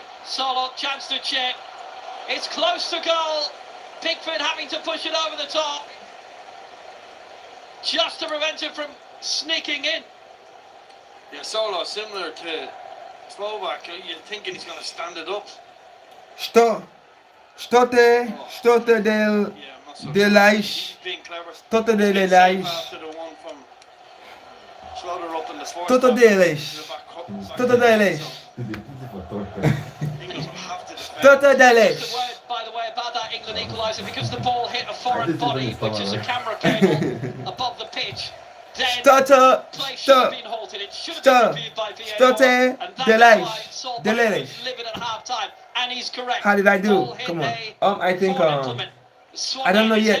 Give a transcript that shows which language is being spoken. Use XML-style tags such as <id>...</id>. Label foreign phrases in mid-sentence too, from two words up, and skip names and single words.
<en>Solo, chance to chip. It's close to goal. Pickford having to push it over the top. Just to prevent it from sneaking in. Yeah, Solo, similar to Slovak, you're thinking he's going to stand it up. Stote del Laish. Stote del Laish. Toto Delish. Toto Delish. Toto Delish. By the way, about that England equaliser, because the ball hit a foreign body, which is a camera cable above the pitch. Then play should have been halted. It should have been reviewed by VAR. And that is why Saul was livid at half time. And he's correct. How did I do? Come on. I think I don't know yet.</en>